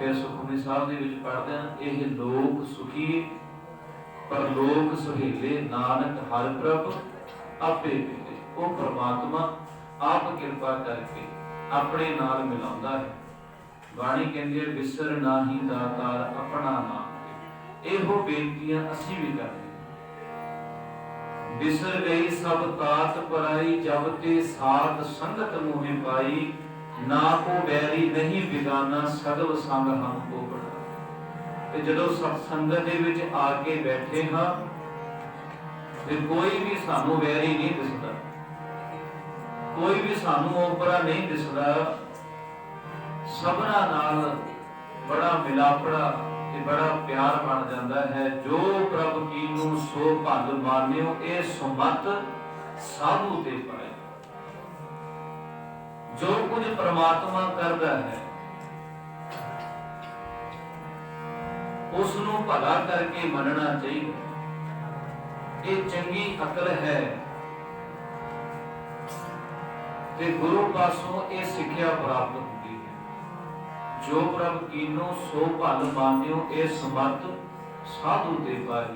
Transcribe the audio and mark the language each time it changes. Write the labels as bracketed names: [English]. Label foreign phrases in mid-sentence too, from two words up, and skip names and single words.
[Punjabi] ਫਿਰ ਸੁਖਮਨੀ ਸਾਹਬ ਦੇ ਵਿਚ ਪੜ੍ਹਦੇ ਹੈਂ ਏਹ ਲੋਕ ਸੁਖੀ ਪਰਲੋਕ ਸੁਹੇਲੇ ਨਾਨਕ ਹਰ ਪ੍ਰਭ ਆਪੇ ਮਿਲੇ। ਵੋ ਪਰਮਾਤਮਾ ਆਪ ਕਿਰਪਾ ਕਰਕੇ ਅਪਣੇ ਨਾਲ ਮਿਲਾਉਂਦਾ ਹੈ। ਬਾਣੀ ਕਹਿੰਦੀ ਹੈ ਵਿਸਰ ਨਾਹੀ ਦਾਤਾਰ ਅਪਣਾ ਨਾਮ। ਏਹੋ ਬੇਨਤੀਆਂ ਅਸੀਂ ਭੀ ਕਰਦੇ ਬਿਸਰ ਗਈ ਸਭ ਤਾਤ ਪਰਾਈ ਜਬ ਤੇ ਸਾਥ ਸੰਗਤ ਮੋਹਿ ਪਾਈ ਨਾ ਕੋ ਬੈਰੀ ਨਹੀਂ ਬਿਗਾਨਾ ਸਗਲ ਸੰਗ ਹਮਕੋ ਬੜਾ। ਤੇ ਜਦੋਂ ਸਤਸੰਗਤ ਦੇ ਵਿਚ ਆਕੇ ਬੈਠੇ ਹਾਂ ਤੇ ਕੋਈ ਭੀ ਸਾਨੂੰ ਵੈਰੀ ਨਹੀਂ ਦਿਸਦਾ ਕੋਈ ਭੀ ਸਾਨੂੰ ਓਪਰਾ ਨਹੀਂ ਦਿਸਦਾ, कोई भी सानू ओपरा नहीं दिसदा। ਸਬਨਾ ਨਾਲ ਬੜਾ ਮਿਲਾਪੜਾ ਤੇ ਬੜਾ ਪਿਆਰ [Hindi] बन जाता है। [Punjabi] ਜੋ ਪ੍ਰਭ ਕੀਨੂ ਸੋ ਭਲ ਮਾਨਿਓ ਏ ਸੁਮਤ ਸਾਧੂ ਤੇ ਪਾਏ। [Hindi] जो कुछ परमात्मा करता है [Punjabi] ਉਸ ਨੂੰ ਭਲਾ ਕਰਕੇ ਮੰਨਣਾ ਚਾਹੀਦਾ। ਇਹ ਚੰਗੀ ਅਕਲ ਹੈ ਤੇ ਗੁਰੂ ਪਾਸੋਂ ਇਹ ਸਿੱਖਿਆ ਪ੍ਰਾਪਤ ਹੁੰਦੀ ਹੈ। ਜੋ ਪ੍ਰਭ ਕੀਨੋ ਸੋ ਭਲ ਮਾਨਿਓ, ਇਹ ਸਮਰਥ ਸਾਧੂ ਤੇ ਪਾਈ।